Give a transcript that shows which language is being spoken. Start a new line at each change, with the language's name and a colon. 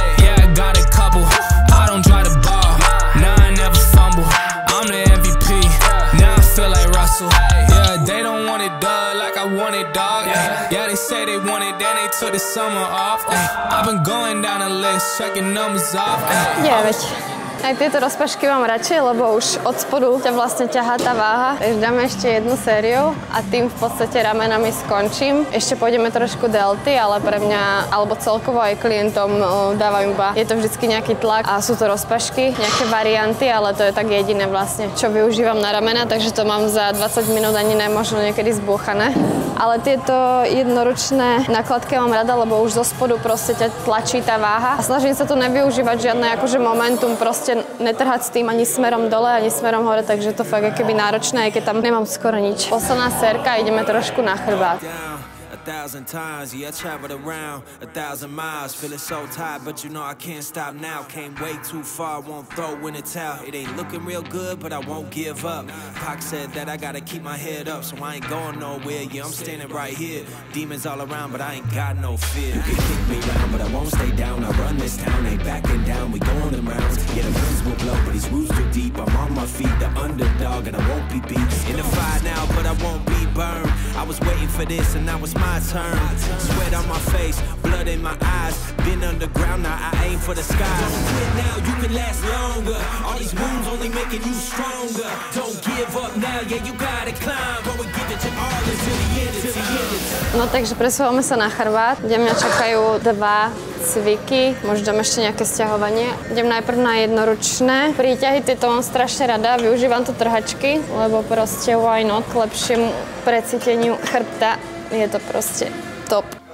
English: Yeah, I got a couple. I don't drive the ball. Now I never fumble. I'm the MVP. Now I feel like Russell. Yeah, they don't want it done like I want it, dog. Yeah, they say they want it, then they took the summer off. I've been going down the list, checking numbers off. 9.
Slovak: Aj tieto rozpašky mám radšej, lebo už od spodu ťa vlastne ťahá tá váha. Takže dáme ešte jednu sériu a tým v podstate ramenami skončím. Ešte pôjdeme trošku delty, ale pre mňa, alebo celkovo aj klientom dávajú iba, je to vždycky nejaký tlak a sú to rozpašky, nejaké varianty, ale to je tak jediné vlastne, čo využívam na ramena, takže to mám za 20 minút ani možno niekedy zbúchané. Ale tieto jednoručné nakladky mám rada, lebo už zo spodu proste ťa tlačí tá váha a snažím sa tu nevyužívať žiadne akože momentum, proste netrhať s tým ani smerom dole, ani smerom hore, takže to fakt je keby náročné, aj keď tam nemám skoro nič. Posledná sérka, ideme trošku na chrbát.
English: 1,000 times, yeah, I traveled around 1,000 miles, feeling so tired, but you know I can't stop now. Came way too far, won't throw in the towel. It ain't looking real good, but I won't give up. Pac said that I gotta keep my head up, so I ain't going nowhere. Yeah, I'm standing right here. Demons all around, but I ain't got no fear. You can kick me around, but I won't stay down. I run this town, ain't backing down. We going them rounds. Yeah, the winds will blow, but these roots too deep. I'm on my feet, the underdog, and I won't be beat. In the fire now, but I won't be burned. I was waiting for this, and now it's my turn. Sweat on my face, blood in my eyes. Been underground, now I aim for the sky. Don't quit now, you can last longer. All these wounds only making you stronger. Don't give up now, yeah, you gotta climb. Go and give it your all until the end, until the end.
Slovak: No takže presúvame sa na chrbát, kde mňa čakajú 2 cviky, možno dám ešte nejaké sťahovanie. Idem najprv na jednoručné. Príťahy tieto mám strašne rada, využívam tu trhačky, lebo proste
English: why not,
Slovak: k lepšiemu precíteniu chrbta. Je to proste top.